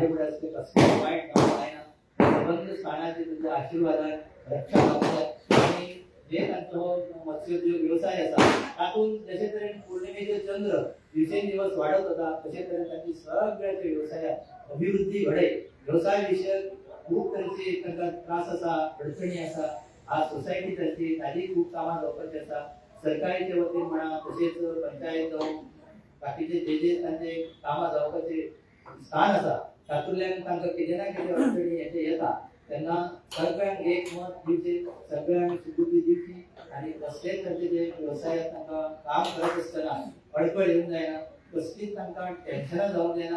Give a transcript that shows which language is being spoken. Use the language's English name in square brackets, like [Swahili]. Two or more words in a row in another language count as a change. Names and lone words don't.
[Marathi] पुढे असते कसले वाईट काम आहे ना संबंध स्थानाचे तुझ्या आशीर्वादात रक्षा लाभतात आणि जे त्यांचा मत्स्योद्योग व्यवसाय असा त्यातून जसे तरी पौर्णिमेचे चंद्र दिवसेंदिवस वाढत होता तसे तरी त्यांची सगळ्याच्या व्यवसायात अभिवृद्धी घडे व्यवसाय विषयक खूप त्यांचे त्यांचा त्रास असा अडचणी असा आज सोसायटी त्यांची खूप कामात वापरते असा सरकारीच्या वतीने म्हणा तसेच पंचायत [Konkani] बाकीचे जे तांचे कामां जावपाचे स्थान आसा तातूंतल्यान तांकां कितें ना कितें अडचणी येते येता तेन्ना सगळ्यांक एक मत दिवचे सगळ्यांक सुबुधी दिवची आणि कसलेच तांचे जे व्यवसायात तांकां काम करत आसतना अडखळ येवंक जायना कसलीच तांकां टेन्शनां जावंक जायना